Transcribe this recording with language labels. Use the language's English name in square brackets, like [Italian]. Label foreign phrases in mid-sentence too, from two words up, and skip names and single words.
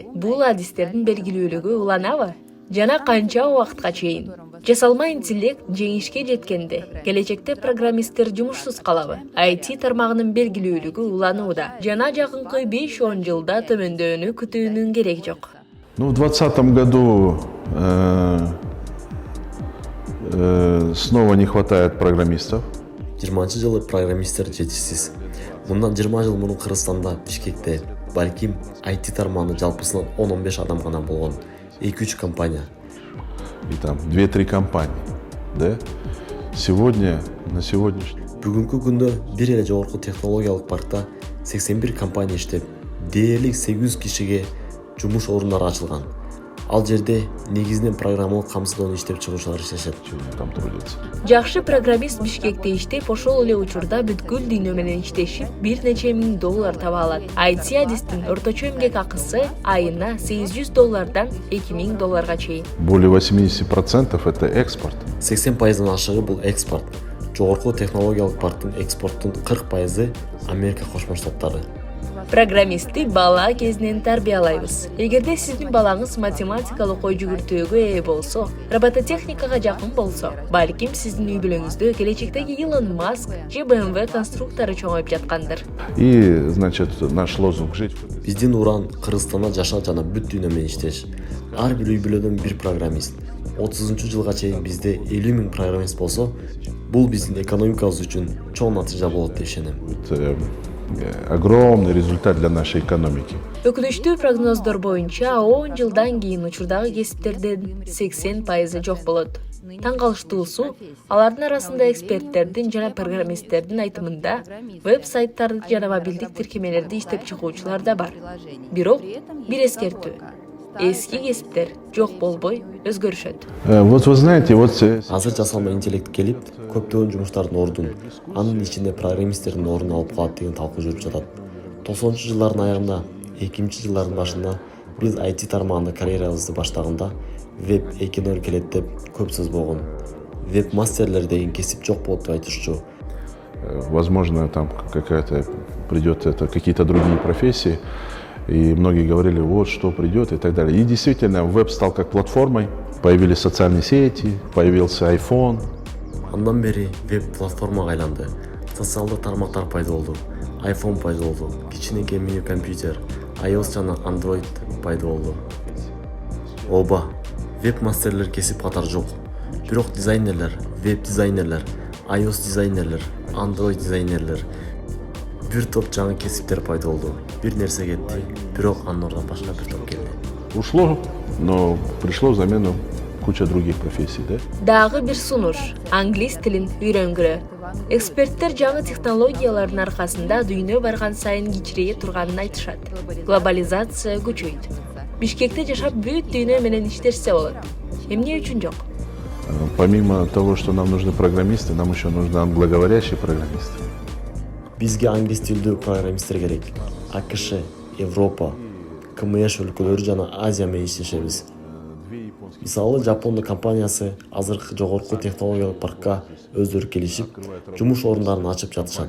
[Kyrgyz] Бул адистердин белгилүүлүгү уланабы? Жана канча убакытка чейин? Жасалма интеллект жеңишке жеткенде келечекте программисттер жумушсуз калабы? IT тармагынын белгилүүлүгү уланууда. Жана жакынкы 5-10 жылда төмөндөөнү күтүүнүн кереги жок. [Russian] Ну, в 2020 году снова не хватает программистов. [Kyrgyz] 20-жылы программисттер жетишсиз. Мындан 20 жыл мурун Кыргызстанда, Бишкекте, балким IT тармагынын жалпысынан 10-15 адам гана болгон. 2-3 компания. [Russian] И там 2-3 компании, да? Сегодня, на сегодняшний... [Kyrgyz] Бүгүнкү күндө бир эле жогорку технологиялык паркта 81 компания иштеп, дээрлик 800 кишиге жумуш орундары ачылган. Ал жерде негизинен программалык камсыздоону иштеп чыгуучулар иштешет. [Russian] Там трудятся. [Kyrgyz] Жакшы программист Бишкекте иштеп, ошол эле учурда бүткүл дүйнө менен иштешип, бир нече миң доллар таба алат. IT адистин орточо эмгек акысы айына $800 $2000 долларга чейин. [Russian] Более 80% это экспорт. [Kyrgyz] 80% ашыгы бул экспорт. Жогорку технологиялык парктын экспорттун 40% Америка Кошмо Штаттары. Программистти бала кезинен тарбиялайбыз. Эгерде сиздин балаңыз математикалык ой жүгүртүүгө ээ болсо, робототехникага жакын болсо, балким сиздин үй бүлөңүздө келечектеги Илон Маск же BMW конструктору чоңоюп жаткандыр. [Russian] И, значит, наш лозунг жить. [Kyrgyz] Биздин уран Кыргызстанда жашоо жана бүт дүйнө менен иштеш. Ар бир үй бүлөдөн бир программист. 30-жылга чейин бизде 50 000 программист болсо, бул биздин экономикабыз үчүн чоң натыйжа болот деп ишенем. [Russian] Огромный результат для нашей экономики. [Kyrgyz] Өкүнүчтүү прогноздор боюнча 10 жылдан кийин учурдагы кесиптердин 80% жок болот. Таң калыштуусу, алардын арасында эксперттердин жана программисттердин айтымында веб-сайттарды жана мобилдик тиркемелерди иштеп чыгуучулар да бар. Бирок бир эскертүү: эски кесиптер жок болбой өзгөрүшөт. [Russian] Вот вы знаете, вот... [Kyrgyz] Азыр жасалма интеллект келип, көптөгөн жумуштардын ордун, анын ичинде программисттердин ордун алып калат деген талкуу жүрүп жатат. 90-жылдардын аягында, 2000-жылдардын башында биз IT тармагында карьерабызды баштаганда веб 2.0 келет деп көп сөз болгон. Веб-мастерлер деген кесип жок болот деп айтышчу. [Russian] Возможно, там какая-то придет какие-то другие профессии. И многие говорили, вот что придет и так далее. И действительно, веб стал как платформой, появились социальные сети, появился iPhone. [Kyrgyz] Андан бери веб-платформага айланды. Социалдык тармактар пайда болду. iPhone пайда болду. Кичинекей мини компьютер, iOS жана Android пайда болду. Оба, веб-мастерлер кесип катар жок. Бирок дизайнерлер, веб-дизайнерлер, iOS дизайнерлер, Android дизайнерлер, бир топ жаңы кесиптер пайда болду. Бир нерсе кетти, бирок анын ордуна башка бир топ келди. [Russian] Ушло, но пришло в замену куча других профессий, да? [Kyrgyz] Дагы бир сунуш: англис тилин үйрөнгүлө. Эксперттер жаңы технологиялардын аркасында дүйнө барган сайын кичирее турганын айтышат. Глобализация күчөйт. Бишкекте жашап бүт дүйнө менен иштешсе болот. Эмне үчүн жок? [Russian] Помимо того, что нам нужны программисты, нам еще нужны англоговорящие программисты. [Kyrgyz] Бизге англис тилдүү программисттер керек. АКШ, Европа, КМШ өлкөлөрү жана Азия менен иштешебиз. Мисалы, Жапондун компаниясы азыркы жогорку технологиялык паркка өздөрү келишип, жумуш орундарын ачып жатышат.